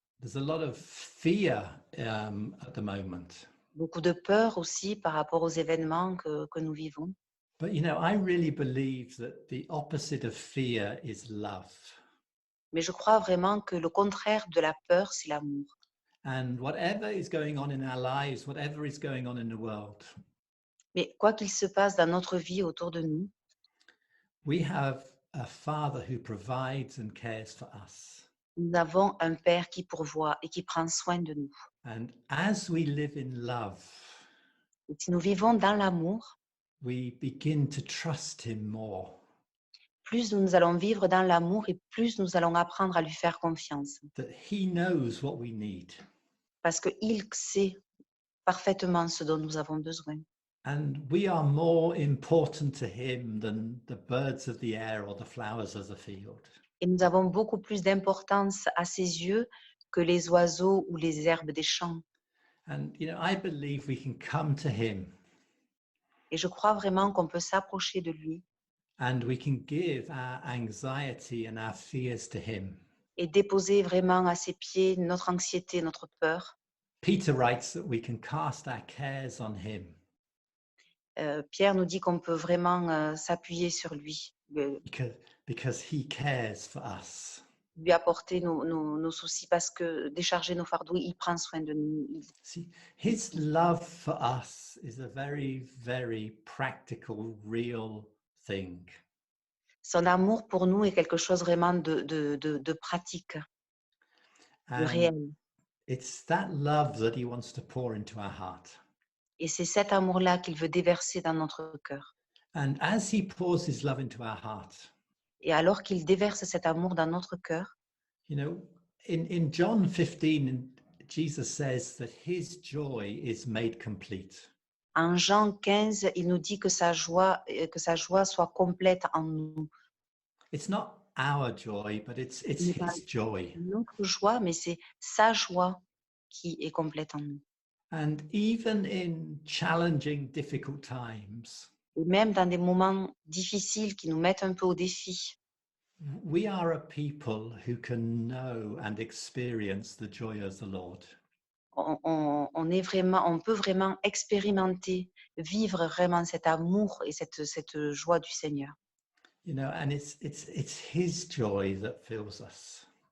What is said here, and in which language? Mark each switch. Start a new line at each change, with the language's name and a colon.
English: There's a lot of fear at the moment.
French: beaucoup de peur aussi par rapport aux événements que nous vivons.
English: But, you know, I really believe that the opposite of fear is love.
French: Mais je crois vraiment que le contraire de la peur, c'est l'amour.
English: And whatever is going on in our lives, whatever is going on in the world,
French: Mais quoi qu'il se passe dans notre vie autour de nous,
English: we have a Father who provides and cares for us.
French: Nous avons un Père qui pourvoit et qui prend soin de nous.
English: And as we live in love,
French: Et si nous vivons dans l'amour,
English: we begin to trust him more.
French: plus nous allons vivre dans l'amour et plus nous allons apprendre à lui faire confiance.
English: That he knows what we need.
French: Parce qu'il sait parfaitement ce dont nous avons besoin.
English: And we are more important to him than the birds of the air or the flowers of the field.
French: Et nous avons beaucoup plus d'importance à ses yeux que les oiseaux ou les herbes des champs.
English: And, I believe we can come to him
French: Et je crois vraiment qu'on peut s'approcher de lui
English: and we can give our anxiety and our fears to him.
French: et déposer vraiment à ses pieds notre anxiété, notre peur.
English: Peter writes that we can cast our cares on him
French: Pierre nous dit qu'on peut vraiment s'appuyer sur lui,
English: because he cares for us.
French: lui apporter nos soucis parce que décharger nos fardeaux, il prend soin de nous.
English: See, his love for us is a very, very practical, real thing.
French: Son amour pour nous est quelque chose vraiment de pratique, de
English: And
French: réel.
English: it's that love that he wants to pour into our heart.
French: Et c'est cet amour-là qu'il veut déverser dans notre cœur.
English: And as he pours his love into our heart,
French: Et alors qu'il déverse cet amour dans notre cœur,
English: in John 15, Jesus says that his joy is made complete.
French: en Jean 15, il nous dit que sa joie soit complète en nous.
English: It's not our joy, but it's
French: Ce n'est pas
English: his joy.
French: notre joie, mais c'est sa joie qui est complète en nous.
English: And even in challenging, difficult times,
French: Et même dans des moments difficiles qui nous mettent un peu au défi,
English: we are a people who can know and experience the joy of the Lord.
French: on peut vraiment expérimenter, vivre vraiment cet amour et cette joie du Seigneur.
English: And it's his joy that fills us.